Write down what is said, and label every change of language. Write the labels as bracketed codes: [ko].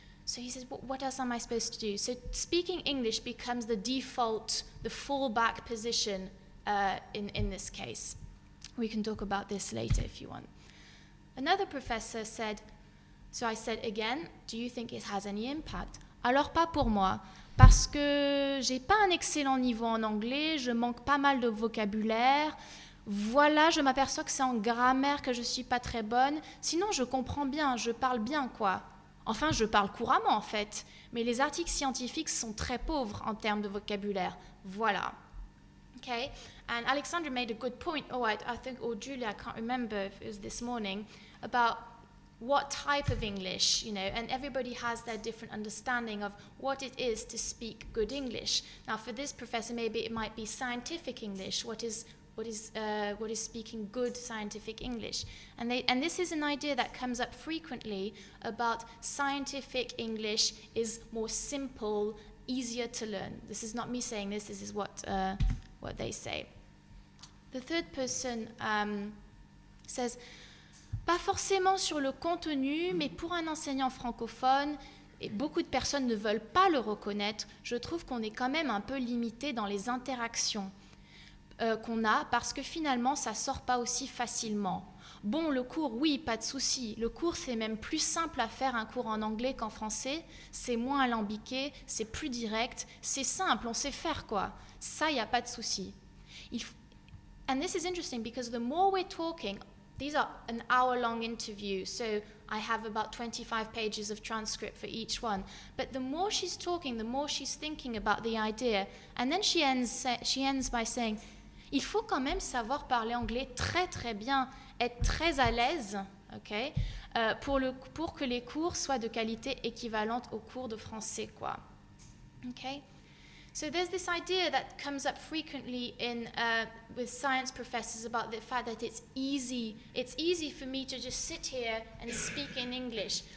[en] So he says, what else am I supposed to do? So speaking English becomes the default, the fallback position in this case. We can talk about this later if you want. Another professor said, so I said again, do you think it has any impact? [fr] Alors pas pour moi, parce que j'ai pas un excellent niveau en anglais, je manque pas mal de vocabulaire. Voilà, je m'aperçois que c'est en grammaire que je suis pas très bonne. Sinon, je comprends bien, je parle bien, quoi. Enfin, je parle couramment, en fait. Mais les articles scientifiques sont très pauvres en termes de vocabulaire. Voilà. [en] Okay? And Alexandra made a good point, I think, or Julia, I can't remember if it was this morning, about what type of English, and everybody has their different understanding of what it is to speak good English. Now, for this professor, maybe it might be scientific English. What is speaking good scientific English? And this is an idea that comes up frequently about scientific English is more simple, easier to learn. This is not me saying this is what they say. The third person says, [fr] pas forcément sur le contenu, mais pour un enseignant francophone, et beaucoup de personnes ne veulent pas le reconnaître, je trouve qu'on est quand même un peu limité dans les interactions qu'on a, parce que finalement, ça ne sort pas aussi facilement. Bon, le cours, oui, pas de souci. Le cours, c'est même plus simple à faire un cours en anglais qu'en français. C'est moins alambiqué, c'est plus direct, c'est simple, on sait faire, quoi. Ça, il n'y a pas de souci. [en] And this is interesting because the more we're talking, these are an hour-long interview, so I have about 25 pages of transcript for each one. But the more she's talking, the more she's thinking about the idea. And then she ends by saying, [fr] il faut quand même savoir parler anglais très très bien, être très à l'aise, okay, pour que les cours soient de qualité équivalente aux cours de français, quoi. [en] Okay? So there's this idea that comes up frequently with science professors about the fact that it's easy for me to just sit here and speak in English.